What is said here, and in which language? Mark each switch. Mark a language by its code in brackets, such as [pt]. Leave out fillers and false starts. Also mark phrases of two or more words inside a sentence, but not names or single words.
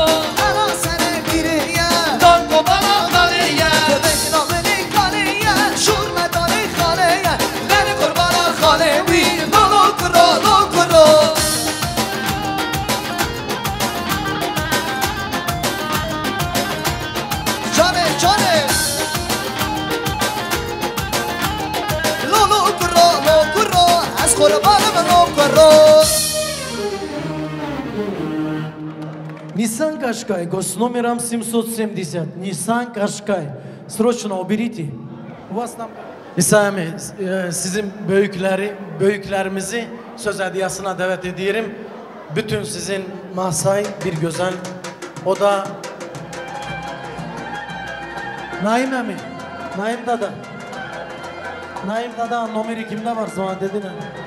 [ru] Ana sene biriye Donko bana kaliye Köpek nabini kaliye Şurme dani kaliye Beni kurbana kalevi Lokuro Johnny Lokuro Az kurbanım Lokuro Nissan Qashqai, госномером 770. Nissan Qashqai. Срочно уберите. У вас там... [tr] Sizin büyüklerimizi söz hediyesine davet ediyorum. Bütün sizin masayı bir güzel. O da Naim mi? Naim dada. Naim dada numara kimde var zaman dedin mi?